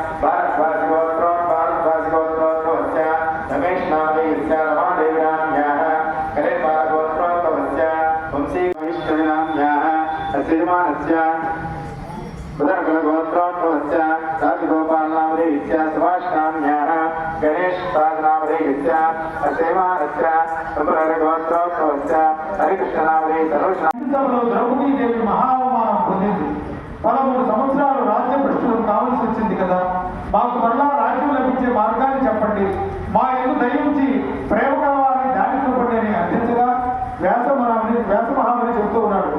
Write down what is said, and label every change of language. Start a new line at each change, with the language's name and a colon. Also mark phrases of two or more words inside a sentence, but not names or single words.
Sanskrit: भारद्वाजगोत्रोद्भवस्य रमेशनामदेयस्य रमादेवीनाम्याः कलेपालगोत्रोद्भवस्य वंशीविष्णुनाम्याः श्रीमानस्य बुधनकुलगोत्रोद्भवस्य राजगोपालनामदेयस्य सुभाषनाम्याः गणेशराजनामदेयस्य श्रीमानस्य गोत्रोद्भवस्य हरिकृष्णनामदेयस्य
Telugu: ద్రౌపదీదేవి మహావమానం పొందింది. 13 సంవత్సరాలు రాజ్య భ్రష్టులు కావాల్సి వచ్చింది కదా. మాకు మరలా రాజ్యం లభించే మార్గాన్ని చెప్పండి, మా ఎందు దయించి ప్రేమ కావాలని దాడి చూపండి అని అర్థించగా వ్యాసమహాముని చెబుతూ ఉన్నాడు.